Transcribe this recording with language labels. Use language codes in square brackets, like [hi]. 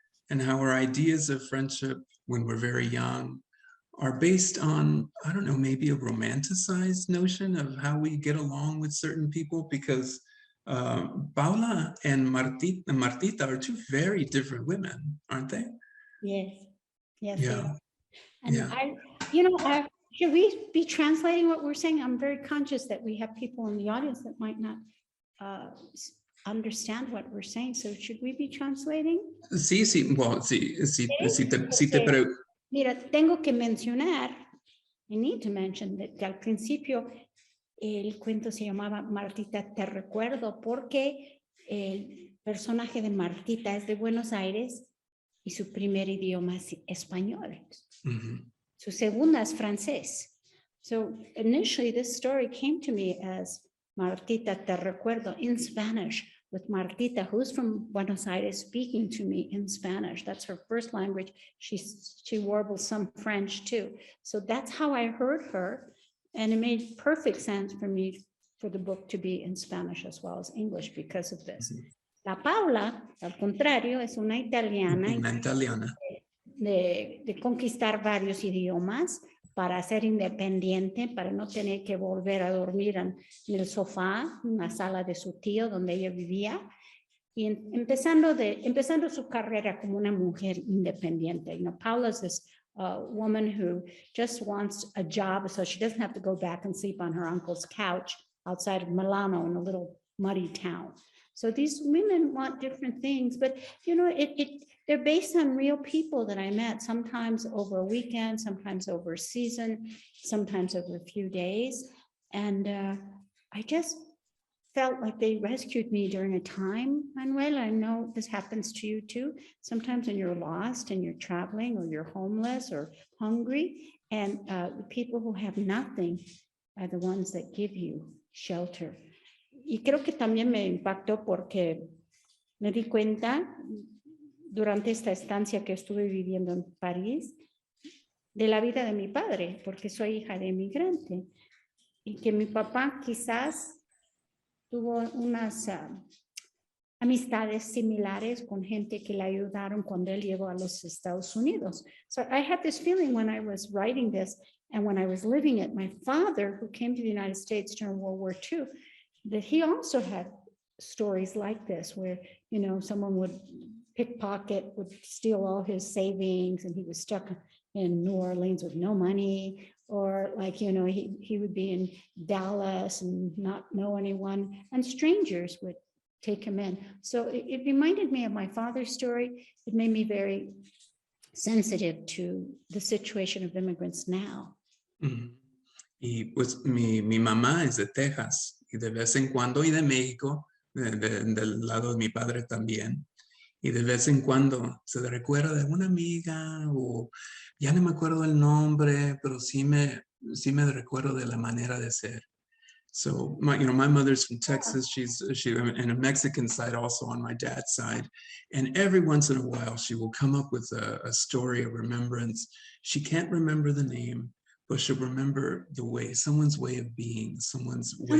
[en] and how our ideas of friendship when we're very young are based on, I don't know, maybe a romanticized notion of how we get along with certain people, because Paula and Martita are two very different women, aren't they? Yes, yes. Yeah. And Yeah. Should we be translating what we're saying? I'm very conscious that we have people in the audience that might not understand what we're saying. So should we be translating? [es] Sí, well, sí te Mira, tengo que mencionar, [en] I need to mention [es] que al principio el cuento se llamaba Martita, te recuerdo, porque el personaje de Martita es de Buenos Aires y su primer idioma es español. Mm-hmm. Su segunda es francés. [en] So initially this story came to me as Martita, te recuerdo in Spanish, with Martita, who's from Buenos Aires, speaking to me in Spanish. That's her first language. She warbles some French too. So that's how I heard her. And it made perfect sense for me for the book to be in Spanish as well as English because of this. Mm-hmm. [es] La Paula, al contrario, es una italiana. Una italiana. De conquistar varios idiomas para ser independiente, para no tener que volver a dormir en el sofá, en la sala de su tío donde ella vivía, y empezando su carrera como una mujer independiente. [en] Paula's this woman who just wants a job so she doesn't have to go back and sleep on her uncle's couch outside of Milano in a little muddy town. So these women want different things, but they're based on real people that I met, sometimes over a weekend, sometimes over a season, sometimes over a few days. And I just felt like they rescued me during a time, Manuel. I know this happens to you too. Sometimes when you're lost and you're traveling or you're homeless or hungry, and the people who have nothing are the ones that give you shelter. [es] Y creo que también me impactó porque me di cuenta durante esta estancia que estuve viviendo en París de la vida de mi padre, porque soy hija de inmigrante, y que mi papá quizás tuvo unas amistades similares con gente que le ayudaron cuando él llegó a los Estados Unidos. [en] So I had this feeling when I was writing this and when I was living it, my father, who came to the United States during World War II, that he also had stories like this where, someone would pickpocket, would steal all his savings, and he was stuck in New Orleans with no money, or he would be in Dallas and not know anyone, and strangers would take him in. So it reminded me of my father's story. It made me very sensitive to the situation of immigrants now. Ujú. [es] Y pues mi mamá es de Texas y de vez en cuando, y de México, del lado de mi padre también. Y de vez en cuando se recuerda de una amiga o ya no me acuerdo el nombre, pero sí me recuerdo de la manera de ser. [en] So my mother's from Texas. She's in a Mexican side also on my dad's side. And every once in a while, she will come up with a story of remembrance. She can't remember the name, but she'll remember the way, someone's way of being, someone's way of